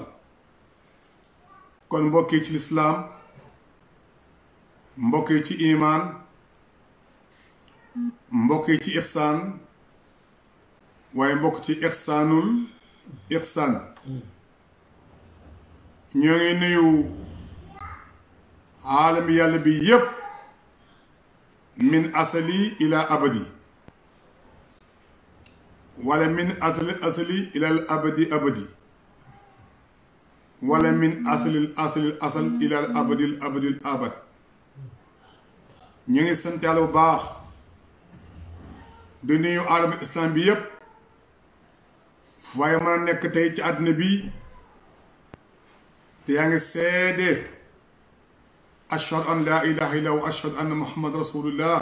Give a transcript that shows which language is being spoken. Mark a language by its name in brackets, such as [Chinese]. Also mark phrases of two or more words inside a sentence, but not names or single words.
[Wolof] kon mbokk yi ci lislaam, mbokk yi ci imaan, mbokk yi ci ixsaan, waaye mbokk ci [Arabic] إحسان الإحسان, [Wolof] ñoo ngi nuyu aalami yàlla bi yépp [Arabic] من الأزل إلى الأبد ولا من الأزل إلى الأبد الأبد, ولا من أزل إلى أبد الأبد. [Wolof] ñu ngi sant yàlla bu baax di nuyu aalami islam bi yépp waaye mën a nekk tey ci àddina bi te yaa ngi seede [Arabic] أشهد أن لا إله إلا وأشهد أن محمد رسول الله.